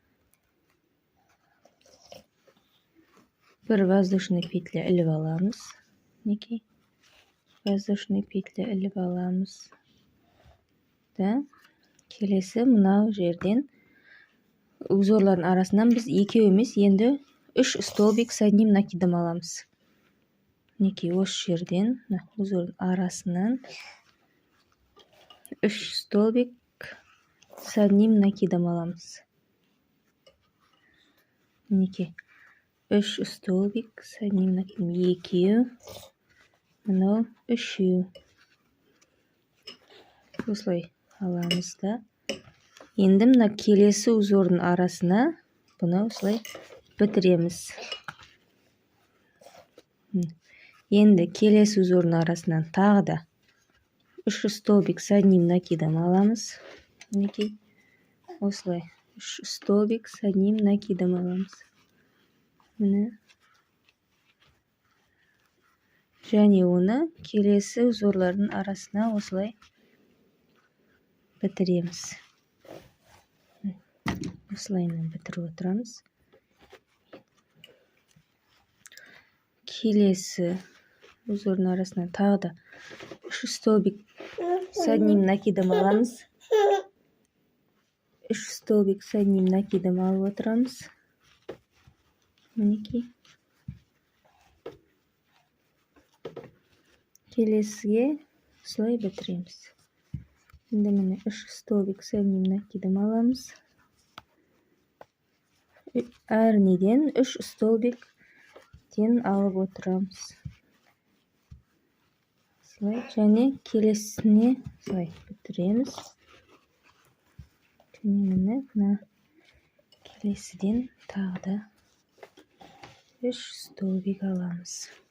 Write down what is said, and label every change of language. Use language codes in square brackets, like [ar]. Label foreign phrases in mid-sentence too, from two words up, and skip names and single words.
[kk] Бір [ru] воздушный петля [kk] іліп аламыз. Мінекей, [ru] воздушный петля [kk] іліп аламыз. Келесі мынау жерден узорлардың арасынан біз екеу емес, енді 3 [ru] столбик с одним накидом [kk] аламыз. Мінекей, осы жерден узордың арасынан 3 [ru] столбик с одним накидом [kk] аламыз. [ru] Мінекей, 3 столбик с одним накидом. [kk] Екеу, мынау үшеу. Осылай аламыз да. Енді мына келесі узордың арасына бұны осылай бітіреміз. Енді келесі узордың арасынан тағы да 3 [ru] столбик с одним накидом [kk] аламыз. Мінекей, осылай [ru] 3 столбик с одним накидом аламыз. [kk] Және оны келесі узорлардың арасына осылай бітіреміз. Осылайынан бітіріп отырамыз. Келесі узордың арасынан тағы да 3 [ru] столбик с одним накидом [kk] аламыз. [ru] 3 столбик с одним накидом [kk] алып отырамыз. Мінекей. Келесіге осылай бітіреміз. Енді міне [ru] 3 столбик с одним накидом аламыз. [kk] Әрнеден 3 столбиктен алып отырамыз. Және келесіне осылай бітіреміз. Мына келесіден тағы да 3 столбик аламыз.